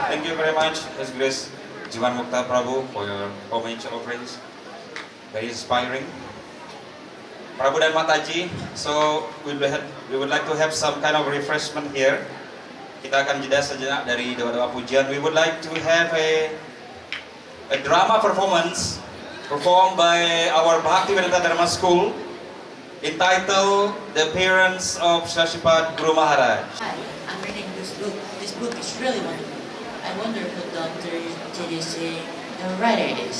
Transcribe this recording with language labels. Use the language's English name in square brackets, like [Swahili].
[English] you very much, His Grace Jiwan Mukta Prabhu, for your homage offerings. Very inspiring. Prabhu dan Mataji, so we would like to have some kind of refreshment here. [Indonesian] Kita akan jeda sejenak dari doa-doa pujian. [English] We would like to have a drama performance performed by our Bhaktivedanta Dharma School entitled The Parents of Shashipat Guru Maharaj. Hi, I'm reading this book. This book is really wonderful. I wonder who Dr. J.D.C. the writer is.